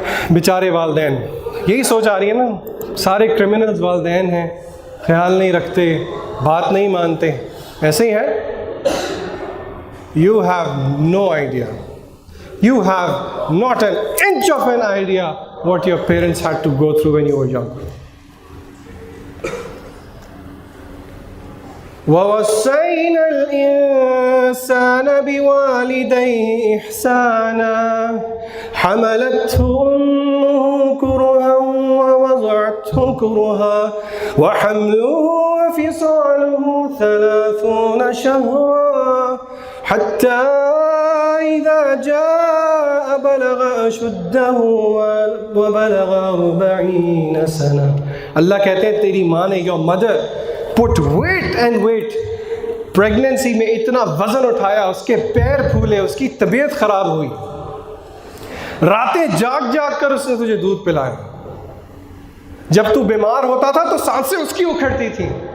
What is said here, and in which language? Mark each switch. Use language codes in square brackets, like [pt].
[ur] بیچارے والدین، یہی سوچ آ رہی ہے نا، سارے کرمنلز والدین ہیں، خیال نہیں رکھتے، بات نہیں مانتے، ایسے ہی ہے۔ [en] You have no idea. You have not an inch of an idea what your parents had to go through when you were young. [ar] وَوَصَّيْنَا الْإِنسَانَ بِوَالِدَيْهِ إِحْسَانًا حملته أمه كرها ووضعته كرها وحمله وفصاله 30 شهرا حتى إذا جاء بلغ أشده وبلغ 40 سنة. [ur] اللہ کہتے ہیں تیری ماں نے, [en] your mother put weight and weight, [ur] pregnancy میں اتنا وزن اٹھایا, اس کے پیر پھولے, اس کی طبیعت خراب ہوئی, راتیں جاگ جاگ کر اس نے تجھے دودھ پلایا. جب تو بیمار ہوتا تھا تو سانسیں اس کی اکھڑتی تھی.